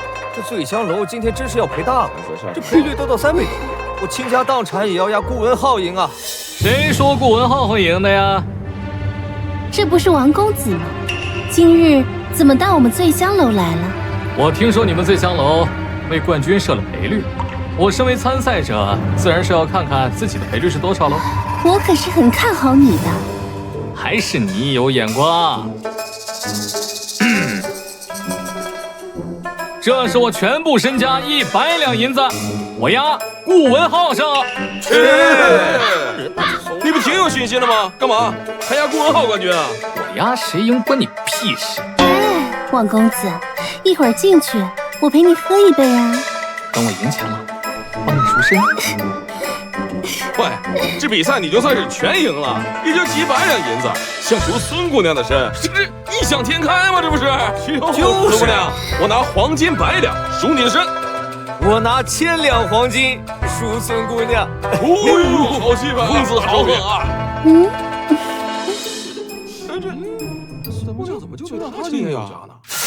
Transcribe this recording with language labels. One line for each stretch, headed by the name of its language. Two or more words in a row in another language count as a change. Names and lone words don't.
Chinese: 這醉香樓今天真是要賠大了，這賠率都到3倍多，我傾家蕩產也要押顧文浩贏啊！誰說顧文浩會贏的呀？這不是王公子嗎？今日怎麼到我們醉香樓來了？我聽說你們醉香樓為冠軍設了賠率，我身為參賽者，自然是要看看自己的賠率是多少嘍。我可是很看好你的，還是你有眼光。這是我全部身家100兩銀子，我押顧文浩上。去！你不挺有信心的嗎？幹嘛還押顧文浩冠軍啊？我押誰贏關你屁事！哎，王公子，一會兒進去，我陪你喝一杯啊。等我贏錢了，幫你贖身。喂，這比賽你就算是全贏了，也就幾百兩銀子，想贖孫姑娘的身，這是異想天開嗎？這不是？就是孫姑娘，我拿黃金100兩贖你的身，我拿1000两黄金贖孫姑娘。哦呦，好气派，公子好狠啊！这怎么就觉得他今天有家呢？